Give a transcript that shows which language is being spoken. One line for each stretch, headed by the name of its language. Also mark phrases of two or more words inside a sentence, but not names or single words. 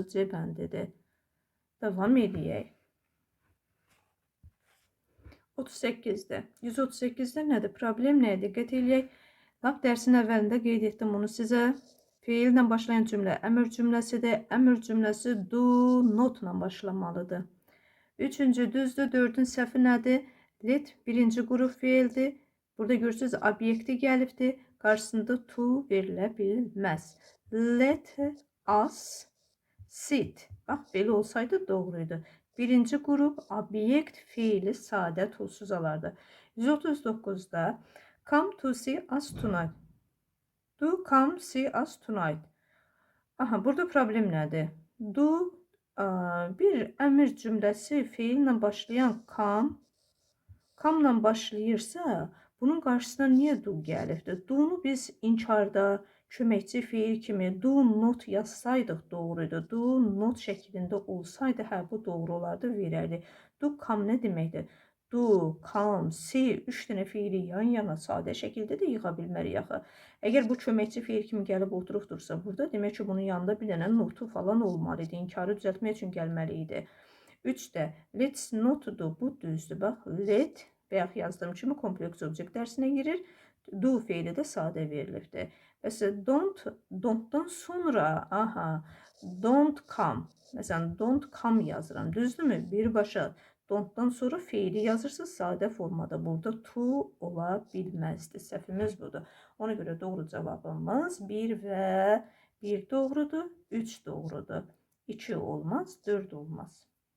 Azerbaijani: C bəndidir. Davam edək. 38-də. 138-də nədir? Problem nəyə diqqət edək? Lap dərsin əvvəlində qeyd etdim bunu sizə. Feillə başlayan cümlə əmr cümləsidir. Əmr cümləsi
English: do, not
Azerbaijani: ilə başlamalıdır. Üçüncü düzdür. 4-ün səhvi nədir? Let birinci qrup feildir. Burada görürsünüz, obyekti gəlibdir. Qarşısında to verilə bilməz.
English: Let us sit.
Azerbaijani: Bax, belə olsaydı doğruydu. Birinci qrup obyekt feili sadə tolsuz alardı.
English: 139-da come to see us tonight. Do come see us tonight.
Azerbaijani: Aha, burada problem nədir? Do bir əmr cümləsi feillə başlayan come-la başlayırsa, bunun qarşısına niyə do gəlibdir? Do-nu biz inkarda köməkçi feil kimi
English: do not
Azerbaijani: yazsaydıq doğruydu.
English: Do not
Azerbaijani: şəklində olsaydı, hə, bu doğru olardı, verərdi.
English: Do come
Azerbaijani: nə deməkdir?
English: Do, come, see,
Azerbaijani: 3 dənə feili yan-yana sadə şəkildə də yığa bilmərik axı. Əgər bu köməkçi feil kimi gəlib oturubdursa burada, demək ki, bunun yanında bir dənə notu falan olmalı idi. İnkarı düzəltmək üçün gəlməli idi.
English: 3-də let's not do,
Azerbaijani: bu düzdür. Bax, let bayaq yazdığım kimi kompleks objekt dərsinə girir. Do feili də sadə verilibdir. Məsələn, don't-dan sonra,
English: aha, don't come.
Azerbaijani: Məsələn,
English: don't come
Azerbaijani: yazıram. Düzdürmü? Birbaşa Don'tdan sonra feili yazırsınız sadə formada. Burada to ola bilməzdi. Səhvimiz budur. Ona görə doğru cavabımız 1 və 1 doğrudur, 3 doğrudur. 2 olmaz, 4 olmaz.